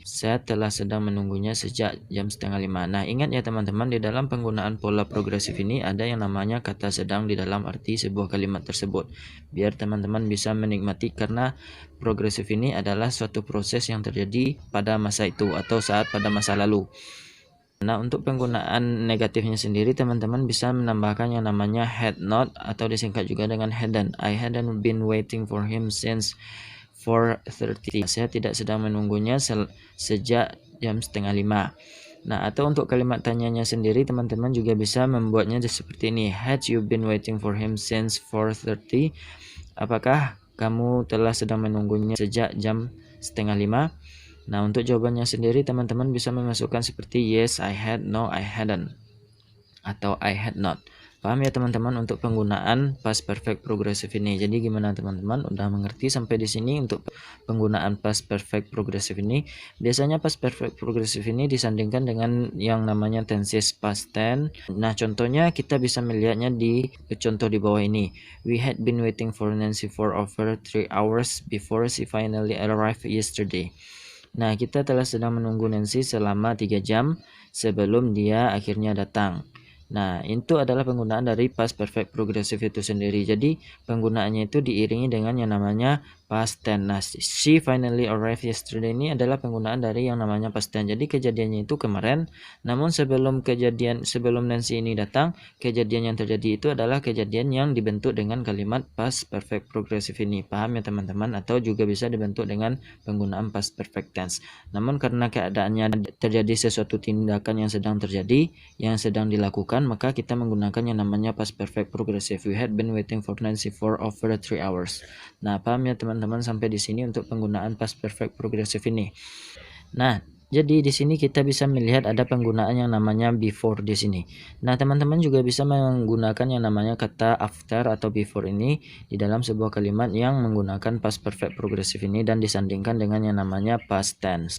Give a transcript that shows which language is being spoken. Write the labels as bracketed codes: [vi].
[id] Saya telah sedang menunggunya sejak jam setengah 5. Nah, ingat ya teman-teman, di dalam penggunaan pola progresif ini ada yang namanya kata sedang di dalam arti sebuah kalimat tersebut. Biar teman-teman bisa menikmati, karena progresif ini adalah suatu proses yang terjadi pada masa itu atau saat pada masa lalu. Nah, untuk penggunaan negatifnya sendiri teman-teman bisa menambahkan yang namanya had not atau disingkat juga dengan hadn't. [en] I hadn't been waiting for him since 4:30. [id] Saya tidak sedang menunggunya sejak jam setengah 5. Nah, atau untuk kalimat tanyanya sendiri teman-teman juga bisa membuatnya seperti ini. [en] Had you been waiting for him since 4:30? [id] Apakah kamu telah sedang menunggunya sejak jam setengah 5? Nah, untuk jawabannya sendiri teman-teman bisa memasukkan seperti [en] yes, I had, no, I hadn't, [id] atau [en] I had not. [id] Paham ya teman-teman untuk penggunaan past perfect progressive ini. Jadi gimana teman-teman? Udah mengerti sampai di sini untuk penggunaan past perfect progressive ini? Biasanya past perfect progressive ini disandingkan dengan yang namanya tenses past tense. Nah, contohnya kita bisa melihatnya di contoh di bawah ini. [en] We had been waiting for Nancy for over 3 hours before she finally arrived yesterday. [id] Nah, kita telah sedang menunggu Nancy selama 3 jam sebelum dia akhirnya datang. Nah, itu adalah penggunaan dari past perfect progressive itu sendiri. Jadi, penggunaannya itu diiringi dengan yang namanya past tense. Nah, [en] she finally arrived yesterday [id] ini adalah penggunaan dari yang namanya past tense. Jadi, kejadiannya itu kemarin, namun sebelum Nancy ini datang, kejadian yang terjadi itu adalah kejadian yang dibentuk dengan kalimat past perfect progressive ini. Paham ya teman-teman? Atau juga bisa dibentuk dengan penggunaan past perfect tense. Namun karena keadaannya terjadi sesuatu tindakan yang sedang terjadi, yang sedang dilakukan, maka kita menggunakan yang namanya past perfect progressive. [en] We had been waiting for Nancy for over 3 hours. [id] Nah, paham ya teman-teman sampai di sini untuk penggunaan past perfect progressive ini. Nah, jadi di sini kita bisa melihat ada penggunaan yang namanya before di sini. Nah, teman-teman juga bisa menggunakan yang namanya kata after atau before ini di dalam sebuah kalimat yang menggunakan past perfect progressive ini dan disandingkan dengan yang namanya past tense.